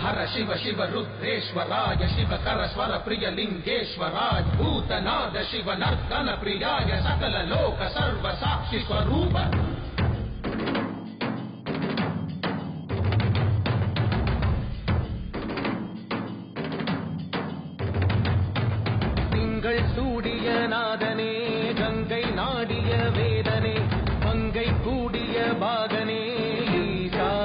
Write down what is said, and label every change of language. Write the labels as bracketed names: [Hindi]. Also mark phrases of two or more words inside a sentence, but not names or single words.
[Sanskrit] शिव शिव रुद्रेश्वराय शिवकर स्वर प्रिय लिंगेश्वराय भूतनाद शिव नर्तन प्रियाय सकल लोक सर्व साक्षि स्वरूप [Tamil] சூடிய நாதனே கங்கை நாடிய வேதனே மங்கை கூடிய பாகனே ஈசா